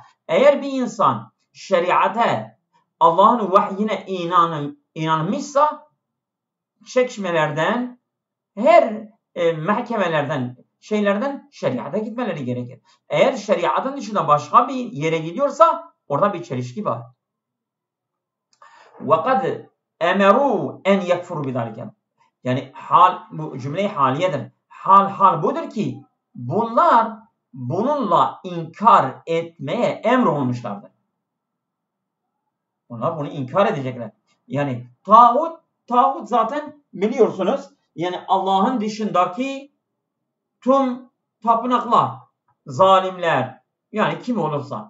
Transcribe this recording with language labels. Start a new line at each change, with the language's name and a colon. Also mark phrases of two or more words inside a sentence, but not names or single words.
Turkish: Eğer bir insan şeriate, Allah'ın vahyine inanmışsa çekişmelerden, her mahkemelerden, şeriata gitmeleri gerekir. Eğer şeriatın dışında başka bir yere gidiyorsa orada bir çelişki var.
Arabic: وَقَدْ اَمَرُوا اَنْ يَكْفُرُوا بِذَلِكَ.
Turkish: Yani hal, bu cümle-i haliyedir. Hal budur ki bunlar bununla inkar etmeye emrolunmuşlardır. Onlar bunu inkar edecekler. Yani tağut zaten biliyorsunuz, yani Allah'ın dışındaki tüm tapınaklar, zalimler, yani kim olursa.